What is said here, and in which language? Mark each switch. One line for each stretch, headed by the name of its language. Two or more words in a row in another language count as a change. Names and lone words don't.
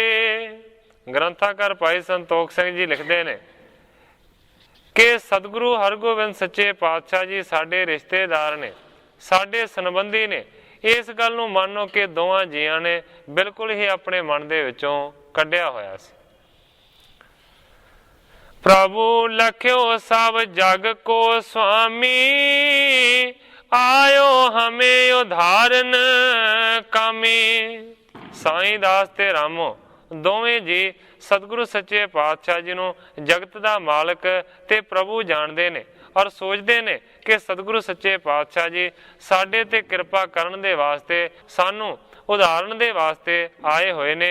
Punjabi: ਗ੍ਰੰਥਾਕਾਰ ਭਾਈ ਸੰਤੋਖ ਸਿੰਘ ਜੀ ਲਿਖਤੇ ਨੇ ਕਿ ਸਤਗੁਰੂ ਹਰਗੋਬਿੰਦ ਸੱਚੇ ਪਾਤਸ਼ਾਹ ਜੀ ਸਾਡੇ ਰਿਸ਼ਤੇਦਾਰ ਨੇ, ਸਾਡੇ ਸੰਬੰਧੀ ਨੇ। ਇਸ ਗੱਲ ਨੂੰ ਮਾਨੋ ਕਿ ਦੋਵਾਂ ਜੀਆਂ ਨੇ ਬਿਲਕੁਲ ਹੀ ਅਪਨੇ ਮਨ ਦੇ ਵਿਚੋਂ ਕੱਢਿਆ ਹੋਇਆ ਸੀ।
Braj: प्रभु लख्यो सब जग को स्वामी, आयो हमें उधारन कामी।
Punjabi: ਸਾਈਂ ਦਾਸ ਤੇ ਰਾਮੋ ਦੋਵੇਂ ਜੀ ਸਤਗੁਰੂ ਸੱਚੇ ਪਾਤਸ਼ਾਹ ਜੀ ਨੂੰ ਜਗਤ ਦਾ ਮਾਲਕ ਤੇ ਪ੍ਰਭੂ ਜਾਣਦੇ ਨੇ ਔਰ ਸੋਚਤੇ ਨੇ ਕਿ ਸਤਗੁਰੂ ਸੱਚੇ ਪਾਤਸ਼ਾਹ ਜੀ ਸਾਡੇ ਤੇ ਕ੍ਰਿਪਾ ਕਰਨ ਦੇ ਵਾਸਤੇ, ਸਾਨੂ ਉਦਾਹਰਣ ਦੇ ਵਾਸਤੇ ਆਏ ਹੋਏ ਨੇ।